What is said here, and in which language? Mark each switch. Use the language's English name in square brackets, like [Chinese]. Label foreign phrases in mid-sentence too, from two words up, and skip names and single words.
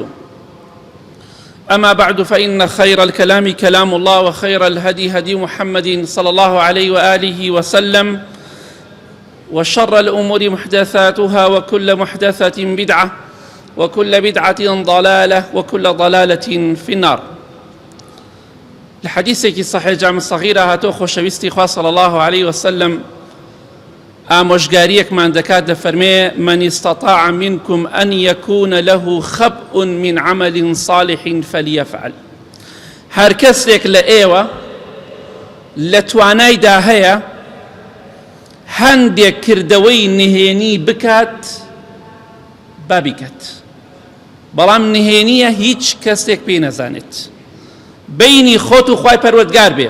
[Arabic] أما بعد، فإن خير الكلام كلام الله، وخير الهدي هدي محمد صلى الله عليه وآله وسلم، وشر الأمور محدثاتها، وكل محدثة بدعة، وكل بدعة ضلالة، وكل ضلالة في النار. لحديثك صحيح جامع الصغيرة [Central Kurdish] هاتو خوشويستي خواه [Arabic] صلى الله عليه وسلم [Central Kurdish] آموشگاریەک مان دەکات دەفەرمێ: [Arabic] من استطاع منكم أن يكون له خبء من عمل صالح فليفعل. [Central Kurdish] هەر کەسێک لە ئێوە لە توانایدا هەیە هەندێک کردەوەی نهێنی بکات با بیکات، بەڵام نهێنیە هیچ کەسێک پێی نەزانێت، بینی خۆت و خوای پەروەردگار بێ.